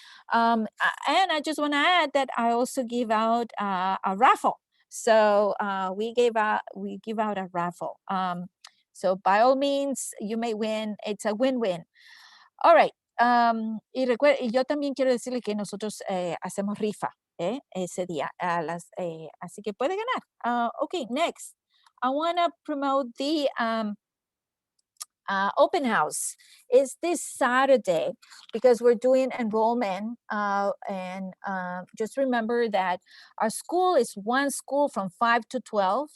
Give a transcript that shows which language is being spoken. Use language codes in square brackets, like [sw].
[en] And I just want to add that I also give out a raffle. So we give out a raffle. So by all means, you may win. It's a win-win. All right. [es] Y yo también quiero decirle que nosotros hacemos rifa ese día. Así que puede ganar. [en] Okay, next. I want to promote the open house. Is this Saturday because we're doing enrollment, and just remember that our school is one school from 5 to 12.